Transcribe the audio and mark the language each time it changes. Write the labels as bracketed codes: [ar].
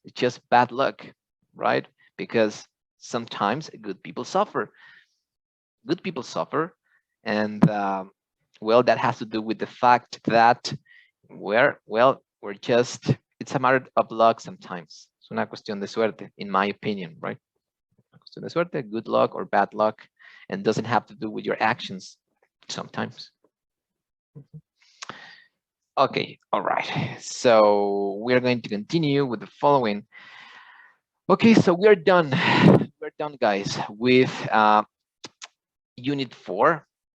[en] It's just bad luck, right? Because sometimes good people suffer. Good people suffer, and well, that has to do with the fact that we're just, it's a matter of luck sometimes. [es] Es una cuestión de suerte, [en] in my opinion, right? [es] Una cuestión de suerte, [en] good luck or bad luck, and doesn't have to do with your actions sometimes. Okay, all right. So we're going to continue with the following. Okay, so we're done. We're done, guys, with Unit 4.